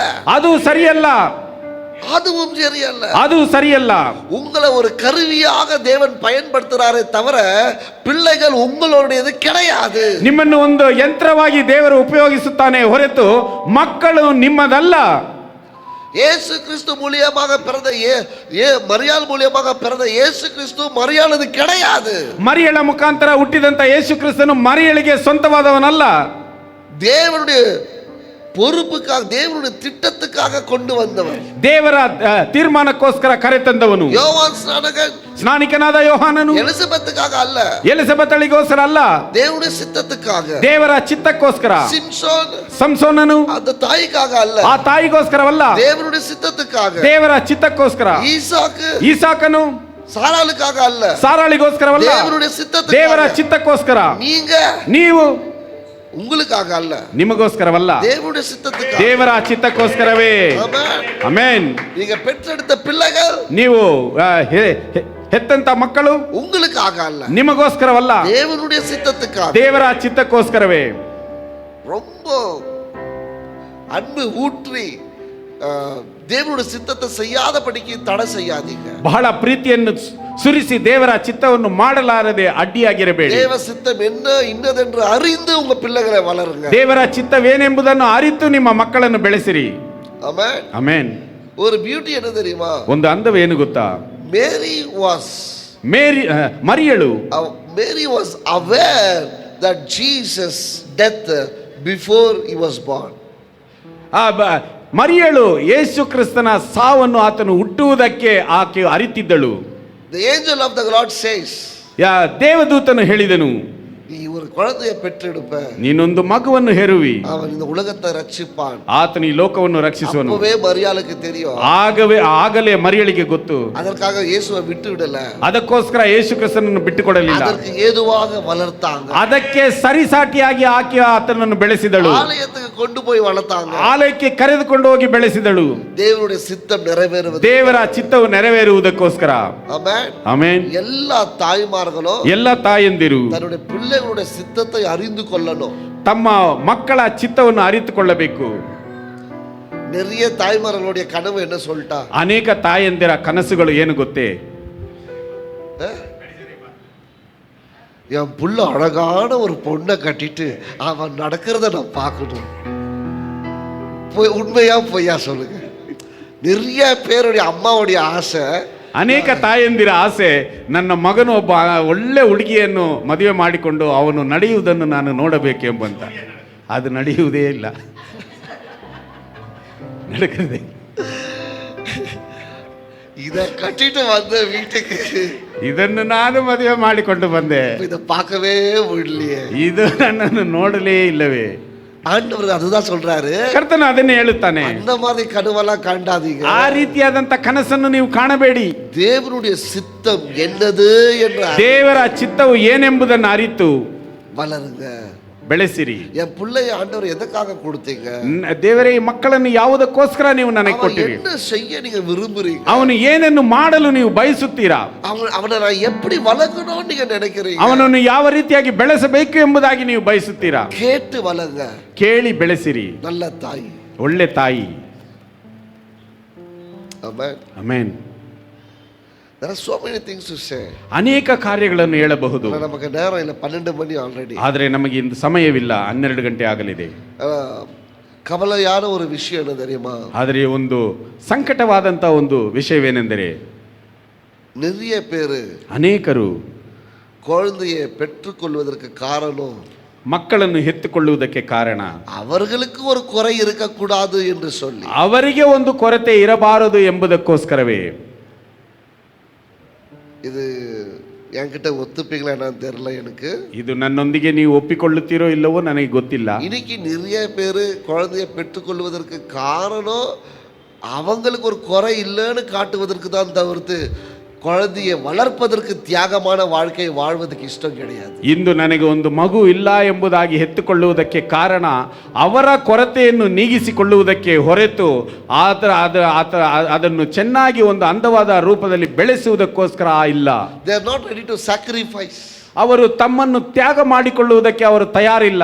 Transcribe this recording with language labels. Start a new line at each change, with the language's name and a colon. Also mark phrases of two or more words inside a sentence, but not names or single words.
Kannada: ಅದು ಸರಿಯಲ್ಲ,
Tamil: அதுவும் சரியல்ல,
Kannada: ಅದು ಸರಿಯಲ್ಲ.
Tamil: உங்களை ஒரு கருவியாக தேவன் பயன்படுத்துறாரே தவிர பிள்ளைகள் உங்களுடையது கிடையாது.
Kannada: ನಿಮ್ಮನ್ನು ಒಂದು ಯಂತ್ರವಾಗಿ ದೇವರು ಉಪಯೋಗಿಸುತ್ತಾನೆ ಹೊರತು ಮಕ್ಕಳು ನಿಮ್ಮದಲ್ಲ.
Tamil: இயேசு கிறிஸ்து மூலியமாக பிறந்த மரியாள் மூலியமாக பிறந்த இயேசு கிறிஸ்து மரியாளது கிடையாது.
Kannada: ಮರಿಯಳ ಮುಖಾಂತರ ಹುಟ್ಟಿದಂತ ಯೇಸು ಕ್ರಿಸ್ತನು ಮರಿಯಳಿಗೆ ಸ್ವಂತವಾದವನಲ್ಲ.
Tamil: தேவனுடைய பொறுப்புக்காக, தேவனுடைய திட்டத்துக்காக கொண்டு வந்தவர்,
Kannada: ದೇವರ ತೀರ್ಮಾನಕ್ಕೋಸ್ಕರ ಕರೆತಂದವನು.
Tamil: யோவான் ஸ்நானகன்,
Kannada: ಸ್ನಾನಿಕನಾದ ಯೋಹಾನನು
Tamil: எலிசபெத்காக அல்ல,
Kannada: ಎಲಿಸಬೆತಳಿಗೋಸ್ಕರ ಅಲ್ಲ,
Tamil: தேவனுடைய சித்தத்துக்காக.
Kannada: ದೇವರ ಚಿತ್ತಕ್ಕೋಸ್ಕರ.
Tamil: சிம்சோன்,
Kannada: ಸಂಸೋನನು
Tamil: அந்த தாய்க்காக அல்ல,
Kannada: ಆ ತಾಯಿಗೋಸ್ಕರವಲ್ಲ,
Tamil: தேவனுடைய சித்தத்துக்காக.
Kannada: ದೇವರ ಚಿತ್ತಕ್ಕೋಸ್ಕರ. ಈಸಾಕನು
Tamil: சாராளுக்காக அல்ல,
Kannada: ಸಾರಾಳಿಗೋಸ್ಕರವಲ್ಲ,
Tamil: தேவனுடைய சித்தத்துக்காக.
Kannada: ದೇವರ ಚಿತ್ತಕ್ಕೋಸ್ಕರ. ನೀವು
Tamil: உங்களுக்காக அல்ல,
Kannada: ನಿಮಗೋಸ್ಕರವಲ್ಲ,
Tamil: தேவனுடைய சித்தத்துக்காக,
Kannada: ದೇವರ ಚಿತ್ತಕ್ಕೋಸ್ಕರವೇ. ಆಮೆನ್.
Tamil: நீங்க பெற்றெடுத்த பிள்ளைகள்,
Kannada: ನೀವು ಹೆತ್ತಂತ ಮಕ್ಕಳು
Tamil: உங்களுக்காக அல்ல,
Kannada: ನಿಮಗೋಸ್ಕರವಲ್ಲ,
Tamil: தேவனுடைய சித்தத்துக்காக,
Kannada: ದೇವರ ಚಿತ್ತಕ್ಕೋಸ್ಕರವೇ.
Tamil: ரொம்ப அன்பு ஊற்றி தேவனுடைய சித்தத்தை செய்யாதபடிக்கு தடை செய்யாதீங்க.
Kannada: ಬಹಳ ಪ್ರೀತಿಯನ್ನು ಸುರಿಸಿ ದೇವರ ಚಿತ್ತವನ್ನು ಮಾಡಲಾರದೆ ಅಡ್ಡಿಯಾಗಿರಬೇಡಿ.
Tamil: தேவ சித்தம் என்ன இன்னதென்று அறிந்து உங்க பிள்ளைகளை வளருங்க.
Kannada: ದೇವರ ಚಿತ್ತವೇನೆಂಬುದನ್ನು ಅರಿತು ನಿಮ್ಮ ಮಕ್ಕಳನ್ನು ಬೆಳೆಸಿರಿ. ಆಮೆನ್. ಆಮೆನ್.
Tamil: ஒரு பியூಟಿ என்ன தெரியுமா?
Kannada: ಒಂದು ಅಂದವೇನು ಗೊತ್ತಾ? ಮರಿಯಳು
English: Mary was aware that Jesus death before he was born.
Kannada: ಮರಿಯಳು ಯೇಸು ಕ್ರಿಸ್ತನ ಸಾವನ್ನು ಆತನು ಹುಟ್ಟುವುದಕ್ಕೆ ಆಕೆ ಅರಿತಿದ್ದಳು.
English: The angel of the Lord says,
Kannada: ದೇವದೂತನು ಹೇಳಿದನು,
Tamil: நீ ஒரு குழந்தையை பெற்றெடுப்ப,
Kannada: ನೀನೊಂದು ಮಗುವನ್ನು ಹೆರುವಿ,
Tamil: அவன் இந்த உலகத்தை ரட்சிப்பான்.
Kannada: ಆತನು ಈ ಲೋಕವನ್ನು ರಕ್ಷಿಸುವನು.
Tamil: அப்பவே மரியாளுக்கு தெரியும்,
Kannada: ಆಗಲೇ ಮರಿಯಳಿಗೆ ಗೊತ್ತು.
Tamil: அதற்காக இயேசுவை விட்டு விடல,
Kannada: ಅದಕ್ಕೋಸ್ಕರ ಯೇಸು ಕ್ರಿಸ್ತನನ್ನು ಬಿಟ್ಟುಕೊಡಲಿಲ್ಲ,
Tamil: அதற்கு ஏதுவாக வளர்த்தாங்க.
Kannada: ಅದಕ್ಕೆ ಸರಿಸಾಟಿಯಾಗಿ ಆಕೆ ಆತನನ್ನು ಬೆಳೆಸಿದಳು,
Tamil: ஆலயத்துக்கு கொண்டு போய் வளர்த்தாங்க,
Kannada: ಆಲಯಕ್ಕೆ ಕರೆದುಕೊಂಡು ಹೋಗಿ ಬೆಳೆಸಿದಳು.
Tamil: தேவனுடைய சித்தம் நிறைவேறுவது,
Kannada: ದೇವರ ಚಿತ್ತವು ನೆರವೇರುವುದಕ್ಕೋಸ್ಕರ.
Tamil: ஆமென்.
Kannada: ಆಮೆನ್.
Tamil: எல்லா தாய்மார்களும்,
Kannada: ಎಲ್ಲ ತಾಯಂದಿರು
Tamil: தன்னுடைய பிள்ளைகளுடைய சித்தத்தை அறிந்து கொள்ளணும்.
Kannada: ತಮ್ಮ ಮಕ್ಕಳ ಚಿತ್ತವನ್ನು ಅರಿತುಕೊಳ್ಳಬೇಕು.
Tamil: நிறைய தாய்மார்களுடைய கனவு என்ன சொல்லிட்டா?
Kannada: ಅನೇಕ ತಾಯಂದಿರ ಕನಸುಗಳು ಏನು ಗೊತ್ತೇ?
Tamil: என் புள்ள அழகான ஒரு பொண்ணை கட்டிட்டு அவன் நடக்கிறத நான் பார்க்கணும். உண்மையா பொய்யா சொல்லுங்க? நிறைய பேருடைய அம்மாவுடைய ஆசை,
Kannada: ಅನೇಕ ತಾಯಂದಿರ ಆಸೆ, ನನ್ನ ಮಗನು ಒಬ್ಬ ಒಳ್ಳೆ ಹುಡುಗಿಯನ್ನು ಮದುವೆ ಮಾಡಿಕೊಂಡು ಅವನು ನಡೆಯುವುದನ್ನು ನಾನು ನೋಡಬೇಕೆಂಬಂತ. ಅದು ನಡೆಯುವುದೇ ಇಲ್ಲ,
Tamil: நடக்குது. இதை கட்டிட்டு வந்த வீட்டுக்கு
Kannada: ಇದನ್ನು ನಾನು ಮದುವೆ ಮಾಡಿಕೊಂಡು ಬಂದೆ,
Tamil: இதை பார்க்கவே முடியலையே,
Kannada: ಇದು ನನ್ನನ್ನು ನೋಡಲೇ ಇಲ್ಲವೇ.
Tamil: ஆண்டவர் அதுதான் சொல்றாரு,
Kannada: ಕರ್ತನು ಅದನ್ನೇ ಹೇಳುತ್ತಾನೆ,
Tamil: அந்த மாதிரி கனவெல்லாம் காண்டாதீங்க,
Kannada: ಆ ರೀತಿಯಾದಂತ ಕನಸನ್ನು ನೀವು ಕಾಣಬೇಡಿ.
Tamil: தேவனுடைய சித்தம் என்னது என்ற
Kannada: ದೇವರ ಚಿತ್ತವು ಏನೆಂಬುದನ್ನು ಅರಿತು
Tamil: வளருங்க,
Kannada: ಬೆಳೆಸಿರಿ.
Tamil: என் பிள்ளைய ஆண்டவர் எதற்காக கொடுத்தீங்க?
Kannada: ದೇವರೇ, ಈ ಮಕ್ಕಳನ್ನು ಯಾವುದಕ್ಕೋಸ್ಕರ ನೀವು ನನಗೆ ಕೊಟ್ಟಿರಿ?
Tamil: என்ன செய்ய நீங்க விரும்புறீங்க?
Kannada: ಅವನು ಏನನ್ನು ಮಾಡಲು ನೀವು ಬಯಸುತ್ತೀರಾ?
Tamil: அவனை நான் எப்படி வளர்க்கணும்னு நீங்க நினைக்கிறீங்க?
Kannada: ಅವನನ್ನು ಯಾವ ರೀತಿಯಾಗಿ ಬೆಳೆಸಬೇಕು ಎಂಬುದಾಗಿ ನೀವು ಬಯಸುತ್ತೀರಾ?
Tamil: கேட்டு வளங்க,
Kannada: ಕೇಳಿ ಬೆಳೆಸಿರಿ.
Tamil: நல்ல தாய்,
Kannada: ಒಳ್ಳೆ ತಾಯಿ.
Tamil: ஆமென்.
Kannada: ಆಮೆನ್.
English: There are so many things to say.
Kannada: ಅನೇಕ ಕಾರ್ಯಗಳನ್ನು ಹೇಳಬಹುದು,
Tamil: நமக்கு நேரம் இல்லை, 12 மணி ஆல்ரெடி.
Kannada: ಆದರೆ ನಮಗೆ ಇಂದು ಸಮಯವಿಲ್ಲ, 12 ಗಂಟೆ ಆಗಲಿದೆ.
Tamil: ಕವಲೆಯಾದ ஒரு விஷயம் என்ன தெரியுமா?
Kannada: ಆದರೆ ಒಂದು ಸಂಕಟವಾದಂತ ಒಂದು ವಿಷಯವೇನೆಂದರೆ,
Tamil: நிறைய பேரு,
Kannada: ಅನೇಕರು
Tamil: குழந்தையை பெற்றுக்கொள்வதற்கு காரணம்,
Kannada: ಮಕ್ಕಳನ್ನು ಹೆತ್ತುಕೊಳ್ಳುವುದಕ್ಕೆ ಕಾರಣ,
Tamil: அவர்களுக்கு ஒரு குறை இருக்கக்கூடாது என்று சொல்லி,
Kannada: ಅವರಿಗೆ ಒಂದು ಕೊರತೆ ಇರಬಾರದು ಎಂಬುದಕ್ಕೋಸ್ಕರವೇ.
Tamil: இது என்கிட்ட ஒத்துப்பீங்களா என்னன்னு தெரியல எனக்கு.
Kannada: ಇದು ನನ್ನೊಂದಿಗೆ ನೀವು ಒಪ್ಪಿಕೊಳ್ಳುತ್ತೀರೋ ಇಲ್ಲವೋ ನನಗೆ ಗೊತ್ತಿಲ್ಲ.
Tamil: இன்னைக்கு நிறைய பேர் குழந்தையை பெற்றுக்கொள்வதற்கு காரணம் அவங்களுக்கு ஒரு குறை இல்லைன்னு காட்டுவதற்கு தான் தவிர்த்து குழந்தையை வளர்ப்பதற்கு தியாகமான வாழ்க்கையை வாழ்வதற்கு ಇಷ್ಟ கிடையாது.
Kannada: ಇಂದು ನನಗೆ ಒಂದು ಮಗು ಇಲ್ಲ ಎಂಬುದಾಗಿ ಹೆತ್ತುಕೊಳ್ಳುವುದಕ್ಕೆ ಕಾರಣ ಅವರ ಕೊರತೆಯನ್ನು ನೀಗಿಸಿಕೊಳ್ಳುವುದಕ್ಕೆ ಹೊರತು ಅದನ್ನು ಚೆನ್ನಾಗಿ ಒಂದು ಅಂದವಾದ ರೂಪದಲ್ಲಿ ಬೆಳೆಸುವುದಕ್ಕೋಸ್ಕರ ಇಲ್ಲ.
English: They are not ready to sacrifice.
Kannada: ಅವರು ತಮ್ಮನ್ನು ತ್ಯಾಗ ಮಾಡಿಕೊಳ್ಳುವುದಕ್ಕೆ ಅವರು ತಯಾರಿಲ್ಲ.